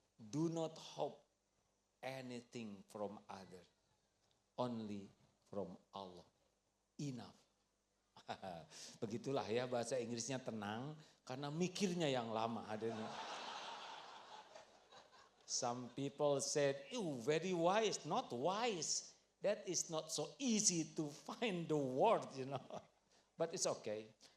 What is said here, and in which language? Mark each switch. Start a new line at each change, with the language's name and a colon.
English: Do not hope anything from others. Only from Allah. Enough.
Indonesian: Begitulah ya bahasa Inggrisnya tenang karena mikirnya yang lama adanya.
English: Some people said, very wise, not wise. That is not so easy to find the word, But it's okay.